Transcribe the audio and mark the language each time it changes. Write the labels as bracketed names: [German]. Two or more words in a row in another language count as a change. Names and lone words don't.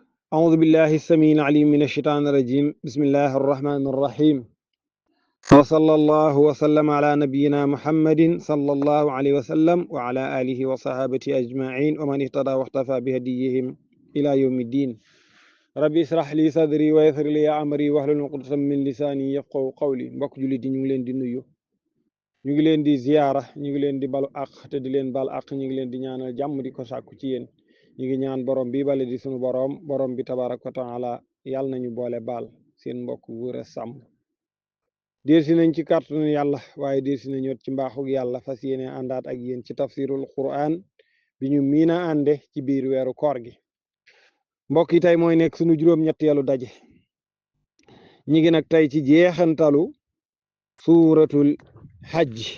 [Arabic] أعوذ بالله السميع العليم من الشيطان الرجيم بسم الله الرحمن الرحيم وصلى الله وسلم على نبينا محمد صلى الله عليه وسلم وعلى آله وصحابته أجمعين ومن اهتدى واختفى بهديهم إلى يوم الدين ربي اشرح لي صدري ويسر لي أمري واحلل عقدة من لساني يفقهوا قولي [Wolof] mbokk jullit yi ñu ngi leen di nuyu ñu ngi leen di ziyaara ñu ngi leen di balu àq te di leen bal àq ñu ngi leen di ñaanal jàmm di ko sàkku ci yéen ñu ngi ñaan borom bi bale di sunu borom bi [Arabic] تبارك وتعالى [Wolof] yàlla nañu boole baal seen mbokk Gora Samb delsi nañ ci kàttanu yàlla waaye delsi nañu ci mbaaxug yàlla fas yéene àndaat ak yéen ci [Arabic] تفسير القرآن [Wolof] bi ñu miina ànde ci biir weeru koor gi mbokk yi tey mooy nekk sunu juróom-ñetteelu daje ñi ngi nag tey ci jeexantalu [Arabic] سورة الحج